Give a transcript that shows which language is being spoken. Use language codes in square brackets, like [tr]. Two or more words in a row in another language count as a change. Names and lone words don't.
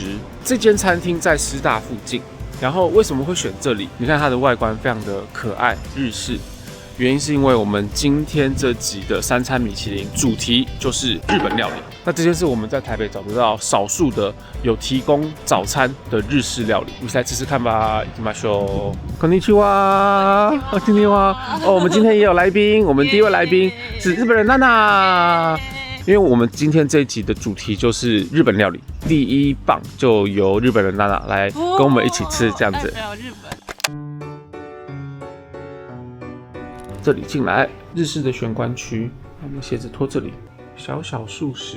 [zh] 这间餐厅在师大附近，然后为什么会选这里？你看它的外观非常的可爱，日式。原因是因为我们今天这集的3餐米其林主题就是日本料理。那这间是我们在台北找得到少数的有提供早餐的日式料理，我们来吃吃看吧。 [ja] 行きましょう。こんにちは。 [zh] 今天我们今天也有来宾，我们第一位来宾是日本人娜娜。因为我们今天这一集的主题就是日本料理，第一棒就由日本人娜娜来跟我们一起吃这样子。日本。这里进来，日式的玄关区，我们鞋子拖这里，小小素食。